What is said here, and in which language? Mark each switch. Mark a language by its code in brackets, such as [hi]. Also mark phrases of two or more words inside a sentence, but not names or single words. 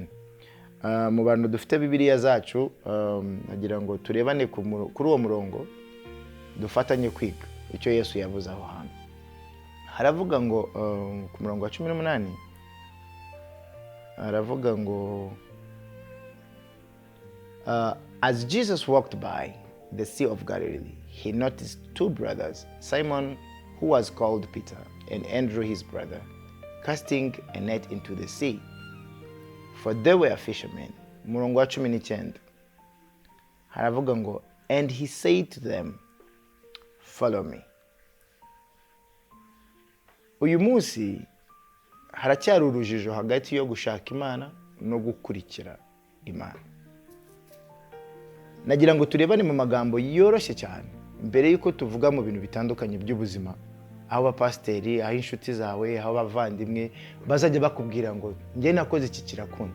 [rw] Mu bantu dufite Bibiliya zacu, nagira ngo turebane kuri uwo murongo dufatanye kwiga icyo Yesu yavuze aho hantu. Haravuga ngo ku murongo wa 18 haravuga ngo [en] as Jesus walked by the Sea of Galilee, he noticed two brothers, Simon, who was called Peter, and Andrew his brother, casting a net into the sea, for they were fishermen. [rw] Murongo wa 19 haravuga ngo, [en] and he said to them, follow me. [rw] Uyu munsi haracyari urujijo hagati yo gushaka Imana no gukurikira Imana. Nagira ngo turebane mu magambo yoroshye cyane mbere yuko tuvuga mu bintu bitandukanye by'ubuzima, aho abapasteri, aho inshuti zawe, aho abavandimwe bazajya bakubwira ngo njye nakoze iki kirakunda.